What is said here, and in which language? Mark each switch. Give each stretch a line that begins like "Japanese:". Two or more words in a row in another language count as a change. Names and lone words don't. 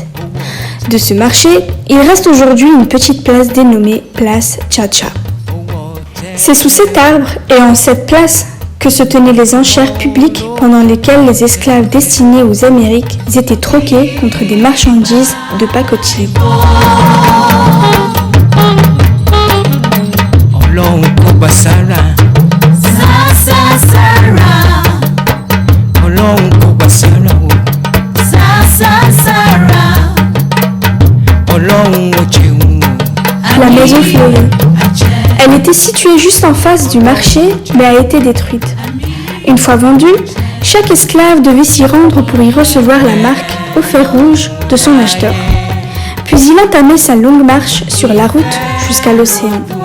French: De ce marché, il reste aujourd'hui une petite place dénommée place Chacha. C'est sous cet arbre et en cette place que se tenaient les enchères publiques pendant lesquelles les esclaves destinés aux Amériques étaient troqués contre des marchandises de pacotille.
Yoruba: Ọlọ́run kò gbà sára. Ọlọ́run kò gbà sára o. Ọlọ́run ò jẹun o.
French: La maison fleurie. Elle était située juste en face du marché, mais a été détruite. Une fois vendue, chaque esclave devait s'y rendre pour y recevoir la marque au fer rouge de son acheteur. Puis il entamait sa longue marche sur la route jusqu'à l'océan.